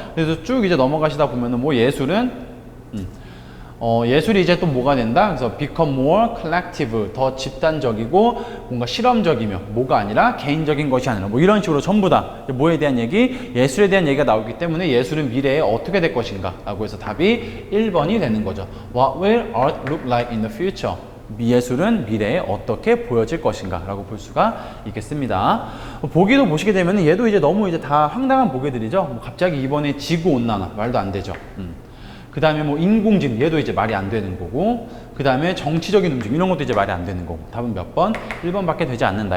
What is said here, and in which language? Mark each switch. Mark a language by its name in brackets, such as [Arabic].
[Korean] 그래서 쭉 이제 넘어가시다 보면은 뭐 예술은 예술이 이제 또 뭐가 된다? 그래서 [English] become more collective, [Korean] 더 집단적이고 뭔가 실험적이며 뭐가 아니라 개인적인 것이 아니라 뭐 이런 식으로 전부 다 뭐에 대한 얘기? 예술에 대한 얘기가 나오기 때문에 예술은 미래에 어떻게 될 것인가? 라고 해서 답이 1번이 되는 거죠. [English] What will art look like in the future? [Korean] 예술은 미래에 어떻게 보여질 것인가? 라고 볼 수가 있겠습니다. 보기도 보시게 되면 얘도 이제 너무 이제 다 황당한 보기들이죠. 뭐 갑자기 이번에 지구온난화, 말도 안 되죠. 그 다음에 뭐 인공지능, 얘도 이제 말이 안 되는 거고, 그 다음에 정치적인 움직임, 이런 것도 이제 말이 안 되는 거고, 답은 몇 번? 1번밖에 되지 않는다.